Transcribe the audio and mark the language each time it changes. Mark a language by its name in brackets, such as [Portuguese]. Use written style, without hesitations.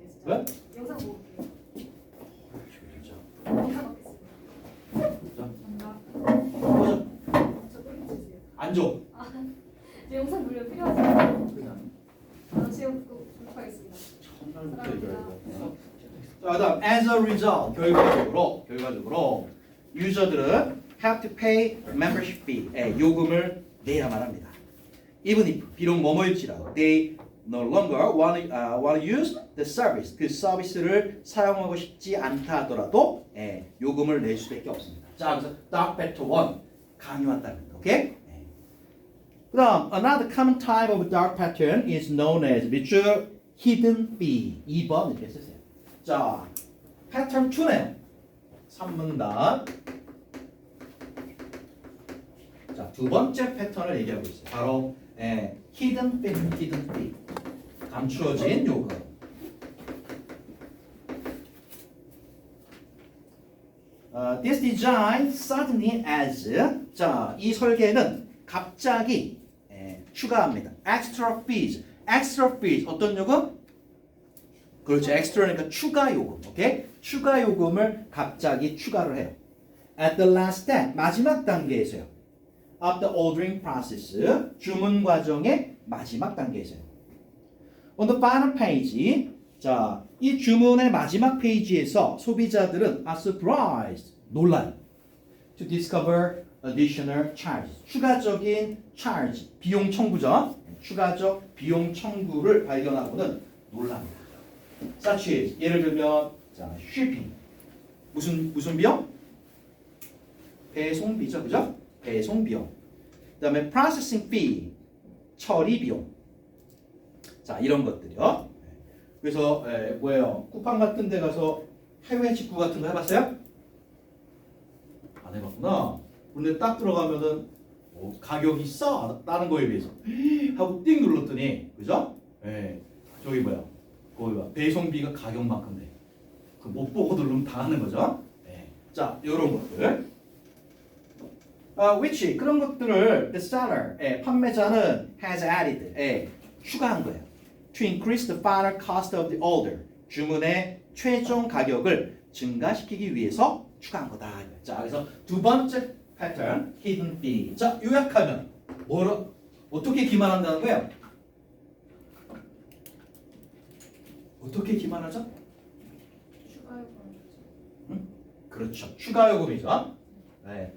[Korean] 왜? 영상 보고 올게요. 진짜. 영상 받겠습니다. 자, 감사합니다. 꺼져. 저 땡겨 주세요. 안 줘. 저 영상 물려 필요하세요? 그냥 다음 시간부터 보도록 하겠습니다. 첫날부터 이거. 자, 그다음 [English] as a result [Korean] 결과적으로 유저들은 [English] have to pay membership fee [Korean] 요금을 내야만 합니다. [English] Even if [Korean] 비록 뭐뭐일지라도 [English] they no longer want to use the service [Korean] 그 서비스를 사용하고 싶지 않다 하더라도 요금을 낼 수밖에 없습니다. 자, 그래서 dark pattern 1 강요한다는 겁니다. 오케이? 그다음 [English] another common type of dark pattern is known as [Korean] 밑줄 [English] hidden fee [Korean] 2번 이렇게 쓰세요. 자, 패턴 2네요. 3문단. 자, 두 번째 패턴을 얘기하고 있어요. [English] 바로 hidden fee. [Korean] 감추어진 요금. [English] This design suddenly adds [Korean] 자, 이 설계는 갑자기 추가합니다. [English] extra fees [Korean] 어떤 요금? 그렇죠. extra니까 추가 요금. 오케이? 추가 요금을 갑자기 추가를 해요. [English] At the last step [Korean] 마지막 단계에서요. [English] Of the ordering process [Korean] 주문 과정의 마지막 단계에서요. [English] On the final page [Korean] 자, 이 주문의 마지막 페이지에서 소비자들은 [English] are surprised [Korean] 놀라요. [English] To discover additional charges [Korean] 추가적인 [English] charge [Korean] 비용 청구죠. 추가적 비용 청구를 발견하고는 놀랍니다. [English] such as [Korean] 예를 들면 자, shipping 무슨 비용? 배송비죠, 그죠? 배송 비용. 그다음에 processing fee 처리 비용. 자, 이런 것들이요. 그래서 뭐예요? 쿠팡 같은 데 가서 해외 직구 같은 거 해봤어요? 안 해봤구나. 근데 딱 들어가면은 가격이 싸 다른 거에 비해서 하고 띵 눌렀더니 그죠? 저기 뭐야? 거기 봐. 배송비가 가격만큼 돼. 그 못 보고 누르면 당하는 거죠. 자, 이런 것들. [English] which [Korean] 그런 것들을 [English] the seller [Korean] 판매자는 [English] has added [Korean] 추가한 거예요. [English] To increase the final cost of the order [Korean] 주문의 최종 가격을 증가시키기 위해서 추가한 거다. 자, 그래서 두 번째 패턴 hidden fee. 자, 요약하면 어떻게 기만한다는 거예요? 어떻게 기만하죠? 추가요. 그렇죠. 추가 요금이죠. 네.